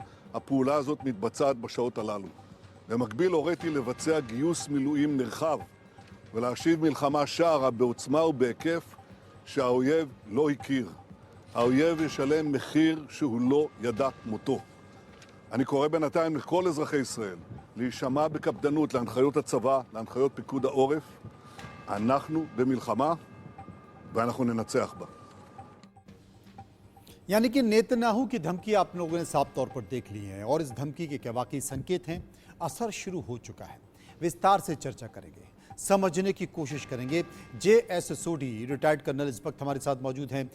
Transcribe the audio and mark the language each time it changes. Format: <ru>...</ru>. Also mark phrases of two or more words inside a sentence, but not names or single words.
<he>הפעולה הזאת מתבצעת בשעות הללו. במקביל הוריתי לבצע גיוס מילואים נרחב ולהשיב מלחמה שערה בעוצמה ובהיקף שהאויב לא הכיר. האויב ישלם מחיר שהוא לא ידע כמותו. אני קורא בינתיים לכל אזרחי ישראל להישמע בקפדנות להנחיות הצבא, להנחיות פיקוד העורף. אנחנו במלחמה ואנחנו ננצח בה.</he> <hi>यानी कि नेतन्याहू की धमकी आप लोगों ने साफ तौर पर देख ली है, और इस धमकी के क्या वाकई संकेत हैं? असर शुरू हो चुका है। विस्तार से चर्चा करेंगे, समझने की कोशिश करेंगे। JS सोडी</hi> <en>retired colonel</en> <hi>इस वक्त हमारे साथ मौजूद हैं।</hi>